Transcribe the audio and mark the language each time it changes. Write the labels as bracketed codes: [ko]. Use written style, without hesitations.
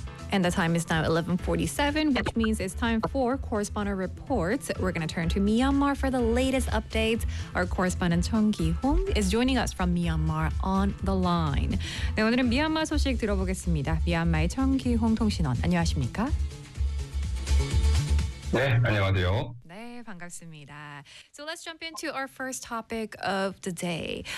[en] And the time is now 11:47, which means it's time for Correspondent Reports. We're going to turn to Myanmar for the latest updates. Our correspondent Chung Ki-hong is joining us from Myanmar on the line. [ko] 네, 오늘은 미얀마 소식 들어보겠습니다. 미얀마의 청 기홍 통신원, 안녕하십니까? 네, 안녕하세요. 반갑습니다. [en] So let's jump into our first topic of the day.